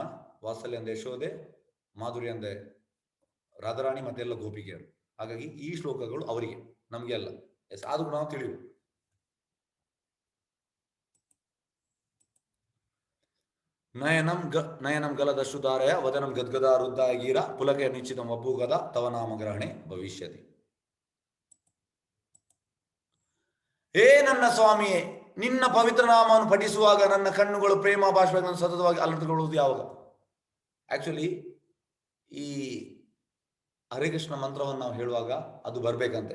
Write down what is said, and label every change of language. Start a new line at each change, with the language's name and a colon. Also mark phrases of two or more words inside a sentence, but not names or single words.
Kannada: ವಾತ್ಸಲ್ಯ ಅಂದ್ರೆ ಯಶೋದೆ. ಮಾಧುರ್ಯ ಅಂದ್ರೆ ರಾಧಾರಾಣಿ ಮತ್ತೆ ಎಲ್ಲ ಗೋಪಿಕೆಯರು. ಹಾಗಾಗಿ ಈ ಶ್ಲೋಕಗಳು ಅವರಿಗೆ, ನಮ್ಗೆ ಅಲ್ಲ. ಎಸ್, ಆದ್ರೂ ನಾವು ತಿಳಿಯುವ.
Sanskrit: ನಯನಂ ಗಲದಶ್ರುಧಾರಯ ವದನಂ ಗದ್ಗದಾರುದ್ಧಾಗೀರ ಪುಲಕೆ ನಿಶ್ಚಿತಂ ವಪುಗದ ತವ ನಾಮಗ್ರಹಣೆ ಭವಿಷ್ಯತಿ.
Kannada: ಹೇ ನನ್ನ ಸ್ವಾಮಿಯೇ, ನಿನ್ನ ಪವಿತ್ರ ನಾಮವನ್ನು ಪಠಿಸುವಾಗ ನನ್ನ ಕಣ್ಣುಗಳು ಪ್ರೇಮ ಭಾಷೆಗಳನ್ನು ಸತತವಾಗಿ ಅಲರ್ಟ್ಕೊಳ್ಳುವುದು ಯಾವಾಗ? ಆಕ್ಚುಲಿ ಈ ಹರೇ ಕೃಷ್ಣ ಮಂತ್ರವನ್ನು ನಾವು ಹೇಳುವಾಗ ಅದು ಬರ್ಬೇಕಂತೆ.